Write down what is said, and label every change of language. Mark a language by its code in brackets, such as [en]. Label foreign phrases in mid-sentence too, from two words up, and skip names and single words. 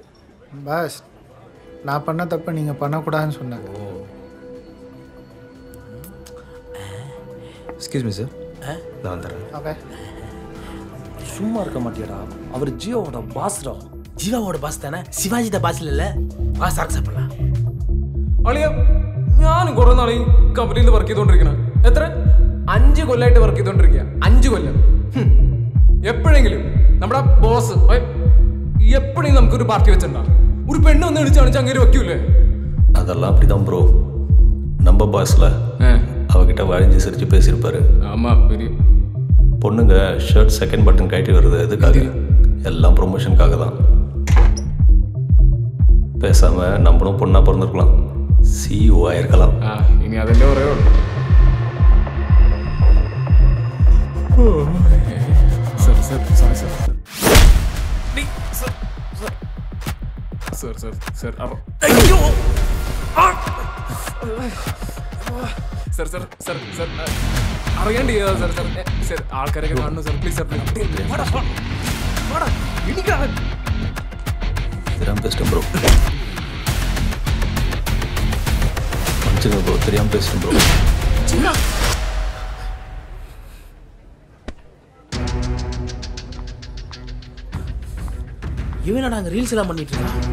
[ta] பாஸ் நான் பண்ண தப்பு நீங்கள் பண்ணக்கூடாதுன்னு சொன்னேன். [en] excuse me sir. [ta] நான் வந்துடுறேன். ஓகே. சும்மா இருக்க மாட்டியாடா. அவர் ஜீவாவோட பாஸ்ரா. ஜீவாவோட பாஸ் தானே, சிவாஜி த பாஸ் இல்ல. ஆ சார்க்கு சாப்பிடலாம். [ml] അളിയ ഞാൻ കുറെ നാളെ കമ്പനിയിൽ വർക്ക് ചെയ്തോണ്ടിരിക്കണം. എത്ര 5 കൊല്ലമായിട്ട് വർക്ക് ചെയ്തോണ്ടിരിക്കുക. 5 കൊല്ലം. എപ്പോഴെങ്കിലും നമ്മുടെ ബോസ് എപ്പോഴെങ്കിലും നമുക്കൊരു പാർട്ടി വെച്ചിട്ടുണ്ടോ? ഒരു പെണ്ണ് ഒന്ന് വിളിച്ചു കാണിച്ചാൽ അങ്ങനെ വെക്കൂലേ? [ta] அதெல்லாம் அப்படிதான் ப்ரோ. நம்ம பாஸ்ல அவகிட்ட வழிஞ்சு சிரிச்சு பேசியிருப்பாரு. ஆமா பெரிய பொண்ணுங்க [en] shirt second button [ta] கட்டி வருது எதுக்காக? எல்லாம் ப்ரொமோஷனுக்காக தான். பேசாம நம்மளும் பொண்ணா பிறந்திருக்கலாம். சிஇஓ ஆயிருக்கலாம். [ml] ഇനി അതിന്റെ ഒരേ ഉള്ളൂ. [en] sir sir sorry sir. sir sir sir [ml] അയ്യോ [en] sir sir sir sir [ml] അറിയാണ്ട് ചെയ്തതാ സർ. [en] sir sir [ml] ആൾക്കാരൊക്കെ കാണുന്നു സർ. [en] please sir. [ta] தெரியாம பேசிட்டேன் ப்ரோ. மன்னிச்சுங்க ப்ரோ, தெரியாம பேசிட்டேன் ப்ரோ. இவனா நாங்கள் ரீல்ஸ் எல்லாம் பண்ணிட்டு இருக்கோம்.